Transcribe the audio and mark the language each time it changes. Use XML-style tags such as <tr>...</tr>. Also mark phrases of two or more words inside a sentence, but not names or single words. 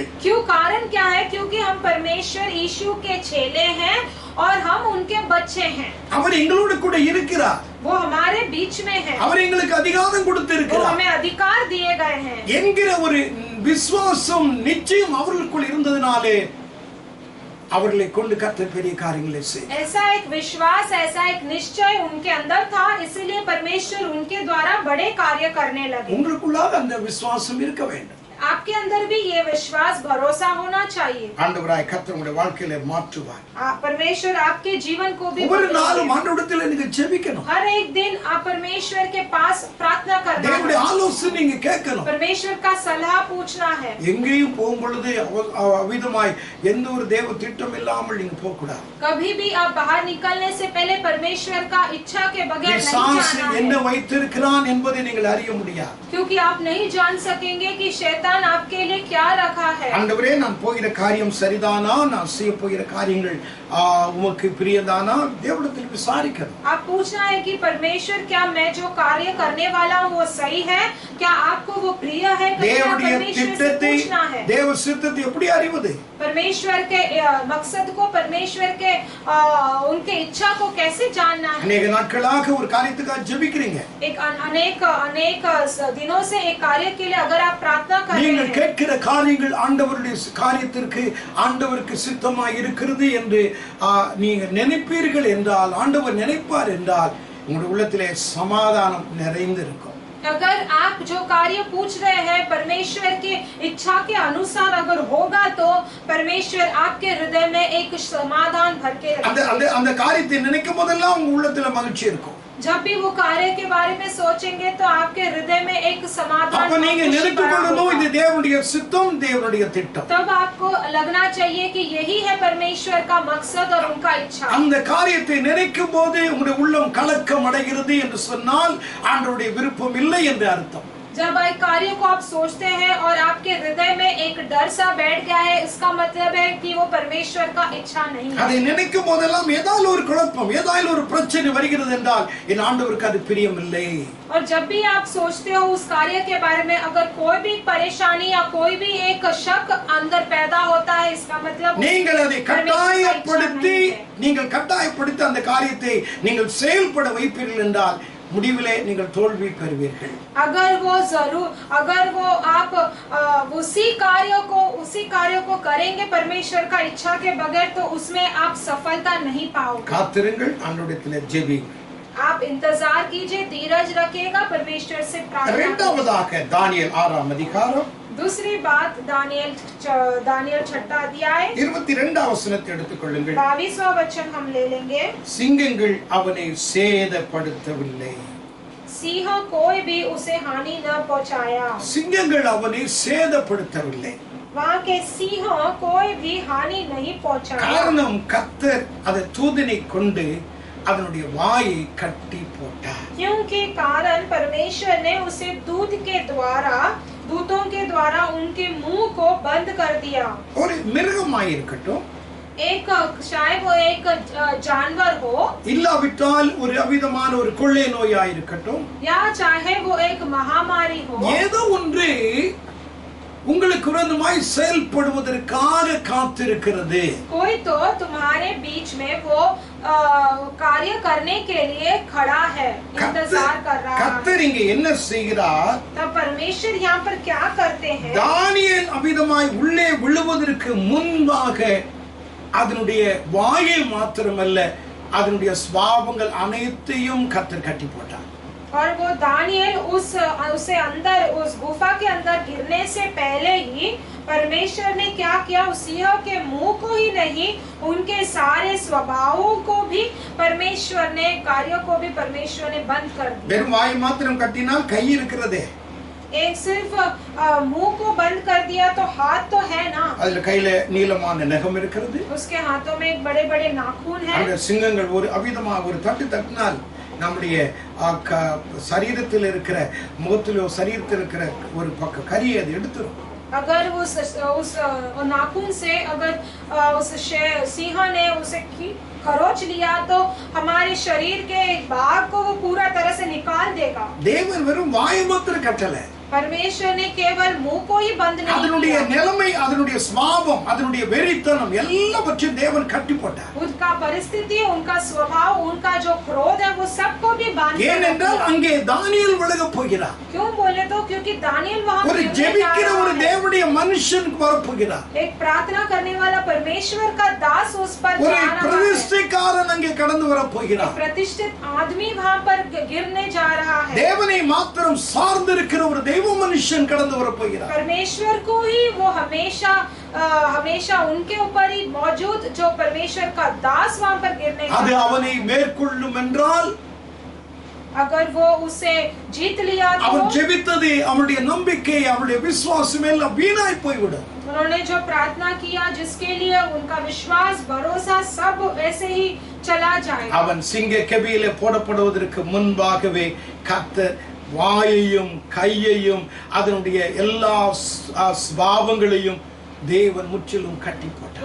<hi>क्यों? कारण क्या है? क्योंकि हम परमेश्वर यीशु के चेले हैं और हम उनके बच्चे हैं।</hi> <ta>அவர் எங்களோடு கூட இருக்கிறார்.</ta> <hi>वो हमारे बीच में है।</hi> <ta>அவர் எங்களுக்கு அதிகாரம்</ta> <hi>वो</hi> <ta>கொடுத்திருக்கிறார்</ta> <hi>हमें अधिकार दिए गए हैं</hi> <ta>என்கிற ஒரு விசுவாசம் நிச்சயம் அவர்களுக்குள் இருந்ததினாலே அவர்களை கொண்டு கர்த்தர் பெரிய காரியங்களை செய்தார்.</ta> <hi>ऐसा एक विश्वास, ऐसा एक निश्चय उनके अंदर था, इसीलिए परमेश्वर उनके द्वारा बड़े कार्य करने लगे।</hi> <ta>உங்களுக்குள்ளாக அந்த விசுவாசம் இருக்க வேண்டும்.</ta> <hi>आपके अंदर भी ये विश्वास भरोसा होना चाहिए।</hi> <ta>ஆண்டவராய் கர்த்தர் உங்களுடைய வாழ்க்கையில மாற்றுவார்.</ta> <hi>परमेश्वर आपके जीवन को भी</hi> <ta>ஒவ்வொரு நாளும் ஆண்டவரிடத்தில் நீங்க ஜெபிக்கணும்.</ta> <hi>हर एक दिन आप परमेश्वर के पास प्रार्थना करना है।</hi> <ta>தேவனுடைய ஆலோசனை நீங்க கேட்கணும்.</ta> <hi>परमेश्वर का सलाह पूछना है।</hi> <ta>எங்கேயும் போகும் பொழுது அவிதமாய் எந்த ஒரு தேவ திட்டம் இல்லாமல் நீங்க போக கூடாது.</ta> <hi>कभी भी आप बाहर निकलने से पहले परमेश्वर का इच्छा के बगैर नहीं</hi> <ta>பிசாசு</ta> <hi>जाना</hi> <ta>என்ன</ta> <hi>है,</hi> <ta>வைத்திருக்கிறான் என்பதை நீங்கள் அறிய முடியாது.</ta> <hi>क्योंकि आप नहीं जान सकेंगे कि शैतान आपके लिए क्या रखा है।</hi> <ta>ஆண்டவரே நான் போகிற காரியம் சரிதானா, நான் செய்ய போகிற காரியங்கள் உமக்கு பிரியதானா, தேவனிடத்தில் விசாரிக்கணும்.</ta> <hi>आप पूछना है कि परमेश्वर क्या मैं जो कार्य करने वाला हूँ वो सही है, क्या आपको वो प्रिय है?</hi> <ta>தேவனுடைய</ta> <hi>परमेश्वर से</hi> <ta>திட்டத்தை,</ta> <hi>पूछना है।</hi> <ta>தேவ சித்தத்தை எப்படி அறிவது?</ta> <hi>परमेश्वर के मकसद को, परमेश्वर के उनके इच्छा को कैसे जानना है?</hi> <ta>अनेक நாட்களாக ஒரு காரியத்துக்காக ஜெபிக்கிறீங்க.</ta> <hi>अनेक दिनों से एक कार्य के लिए अगर आप प्रार्थना कर रहे</hi> <ta>நீங்கள்</ta> <hi>हैं,</hi> <ta>கேட்கிற காரியங்கள் ஆண்டவருடைய காரியத்திற்கு ஆண்டவருக்கு சித்தமாய் இருக்கிறது என்று நீங்க நினைப்பீர்கள் என்றால், ஆண்டவர் நினைப்பார் என்றால் உங்களுடைய உள்ளத்திலே சமாதானம் நிறைந்து இருக்கும்.</ta> <hi>अगर आप जो कार्य पूछ रहे हैं परमेश्वर की इच्छा के अनुसार अगर होगा तो परमेश्वर आपके हृदय में एक समाधान भर के रखेगा।</hi> <ta>அந்த காரியத்தை நினைக்கும் போதெல்லாம் உங்க உள்ளத்துல மகிழ்ச்சி இருக்கும்.</ta> <hi>जब भी वो कार्य के बारे में सोचेंगे तो आपके हृदय में एक समाधान</hi> <ta>அப்ப நீங்க நினைத்துக்கொள்ளணும் இது தேவனுடைய சித்தம், தேவனுடைய திட்டம்.</ta> <hi>तब आपको लगना चाहिए कि यही है परमेश्वर का मकसद और उनका इच्छा।</hi> <ta>அந்த காரியத்தை நினைக்கும் போது உங்களுடைய உள்ளம் கலக்கம் அடைகிறது என்று சொன்னால் ஆண்டவருடைய விருப்பம் இல்லை என்று அர்த்தம்.</ta> <hi>जब एक कार्य को आप सोचते हैं और आपके हृदय में एक डर सा बैठ गया है, इसका मतलब है कि वो परमेश्वर का इच्छा नहीं है।</hi> <ta>அதை நினைக்கும் போதெல்லாம் ஏதாவது ஒரு குழப்பம், ஏதாவது ஒரு பிரச்சனை வருகிறது என்றால் என் ஆண்டவருக்கு அது பிரியம் இல்லை.</ta> <hi>और जब भी आप सोचते हो उस कार्य के बारे में अगर कोई भी परेशानी या कोई भी एक शक अंदर पैदा होता है, इसका मतलब</hi> <ta>நீங்கள் அதை கட்டாயப்படுத்தி அந்த காரியத்தை நீங்கள் செயல்பட வைப்பீர்கள் என்றால் முடிவிலே நீங்கள் தோல்வி பெறுவீர்கள்.</ta> <hi>अगर वो आप उसी कार्य को करेंगे परमेश्वर का इच्छा के बगैर तो उसमें आप सफलता नहीं पाओगे.</hi> <ta>காத்திருங்கள், ஆண்டவரிடத்திலே ஜெபியுங்கள்.</ta> <hi>आप इंतजार कीजिए, धीरज रखिएगा, परमेश्वर से प्रार्थना.</hi> <ta>இரண்டாவதாக தானியேல் 6ஆம் அதிகாரம்</ta> <hi>दूसरी बात दानियल 6 अध्याय</hi> <ta>22ஆம் வசனத்தை எடுத்துக்கொள்ளுங்கள்.</ta> <hi>22वां वचन हम ले लेंगे.</hi> <ta>சிங்கங்கள் அவனை சேதப்படுத்தவில்லை.</ta> <hi>सिंह कोई भी उसे हानि न पहुंचाया.</hi> <ta>சிங்கங்கள் அவனை சேதப்படுத்தவில்லை.</ta> <hi>वहाँ के सिंह कोई भी हानि नहीं पहुंचाया.</hi> <ta>காரணம் கர்த்தர் அதை தூதனை கொண்டு அதனுடைய வாயை கட்டி போட்டார்.</ta> <hi>क्योंकि कारण परमेश्वर ने उसे दूतों के द्वारा उनके मुंह को बंद कर दिया.</hi> <ta>ஒரு மிருகமாய் இருக்கட்டும்,</ta> <hi>शायद वो एक जानवर हो,</hi> <ta>இல்லாவிட்டால் ஒரு அவிதமான ஒரு கொள்ளை நோயாய் இருக்கட்டும்,</ta> <hi>या चाहे वो एक महामारी हो,</hi> <ta>ஏதோ ஒன்று உங்களுக்கு விரோதமாய் செயல்படுவதற்காக காத்திருக்கிறது.</ta> <hi>कोई तो तुम्हारे बीच में वो कार्य करने के लिए खड़ा है, इंतजार कर रहा है.</hi> <ta>கர்த்தர் இங்கே என்ன செய்கிறார்?</ta> <hi>तब परमेश्वर यहाँ पर क्या करते हैं?</hi> <ta>தானியேல் அவிதமாய் உள்ளே விழுவதற்கு முன்பாக அதனுடைய வாயை மாத்திரமல்ல அதனுடைய சுபாவங்கள் அனைத்தையும் கர்த்தர் கட்டி போட்டார்.</ta> <hi>और वो दानियल उसे अंदर उस गुफा के अंदर गिरने से पहले ही परमेश्वर ने क्या किया, उस सिंह के मुंह को ही नहीं उनके सारे स्वभावों को भी परमेश्वर ने, कार्यों को भी परमेश्वर ने बंद कर दिया.</hi> <ta>வெறும் வாயை மாத்திரம் கட்டினால் கை இருக்கிறதே,</ta> <hi>एक सिर्फ मुंह को बंद कर दिया तो हाथ तो है ना,</hi> <ta>அதுல கையில நீளமான நகம் இருக்கிறது,</ta> <hi>उसके हाथों में बड़े बड़े नाखून है.</hi> <ta>அந்த சிங்கங்கள் ஒரு அவிதமாக ஒரு தட்டினால் நம்முடைய சரீரத்தில் இருக்கிற முகத்திலோ சரீரத்தில் இருக்கிற ஒரு பக்க கரியை அது எடுத்துரும்.</ta> <hi>अगर उस नाखून से अगर उस सिंह ने उसे खरोच लिया तो हमारे शरीर के एक भाग को वो पूरा तरह से निकाल देगा.</hi> <ta>தேவன் வெறும் வாயை மாத்திரம் கட்டல,</ta> <hi>परमेश्वर ने केवल मुंह को ही बंद नहीं</hi> <ta>அதனுடைய</ta> <hi>किया,</hi> <ta>நிலைமை, அதனுடைய சுபாவம், அதனுடைய வெறித்தனம் எல்லாவற்றையும் தேவன் கட்டி போட்டார்.</ta> <hi>उनका परिस्थिति, उनका स्वभाव, उनका जो क्रोध है वो सबको भी बांध के</hi> <ta>ஏனென்றால் அங்கே தானியேல் விலக போகிறார்.</ta> <hi>क्यों बोले तो क्योंकि दानियल वहाँ</hi> <ta>ஒரு ஜெபிக்கிற ஒரு தேவனுடைய மனுஷனுக்கு வரப்போகிறார்.</ta> <hi>एक प्रार्थना करने वाला परमेश्वर का दास उस पर</hi> <ta>ஒரு</ta> <hi>जा रहा है.</hi> <ta>பிரதிஷ்டைக்காரன் அங்கே கடந்து வரப்போகிறார்.</ta> <hi>प्रतिष्ठित आदमी वहाँ पर गिरने जा रहा है.</hi> <ta>தேவனை மாத்திரம் சார்ந்திருக்கிற ஒரு தெய்வ மனுஷன் கடந்து வரப்போகிறார்.</ta> <hi>परमेश्वर को ही वो हमेशा उनके ऊपर ही मौजूद जो परमेश्वर का दास वहाँ पर गिरने</hi> <ta>அது அவனை மேற்கொள்ளும் என்றால்,</ta> <hi>अगर वो उसे जीत लिया तो</hi> <ta>அவன் ஜெபித்தது, அவனுடைய நம்பிக்கை, அவனுடைய விசுவாசம் எல்லாம் வீணாய் போய்விடும்.</ta> <hi>उन्होंने जो प्रार्थना किया, जिसके लिए उनका विश्वास, भरोसा सब वैसे ही चला जाएगा.</hi> <ta>அவன் சிங்க கெபியிலே போடப்படுவதற்கு முன்பாகவே கர்த்தர் வாயையும் கையையும் அதனுடைய எல்லா சுபாவங்களையும் தேவன் முற்றிலும் கட்டி போட்டார்.</ta>